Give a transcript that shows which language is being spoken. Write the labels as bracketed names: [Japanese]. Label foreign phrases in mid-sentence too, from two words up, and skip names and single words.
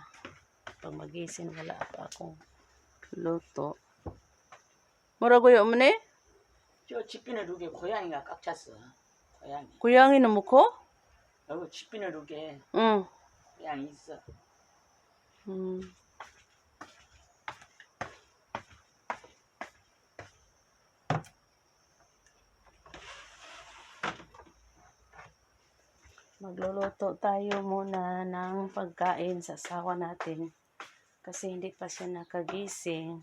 [Filipino] Pag magising, wala pa akong luto. [Korean] 뭐라고요, 어머니? 저 집비누룩에 고양이가 꽉 찼어. 고양이. 고양이는 뭐고? 여기 집비누룩에 응. 고양이 있어. [Filipino] Magluluto tayo muna ng pagkain sa asawa natin kasi hindi pa siya nakagising.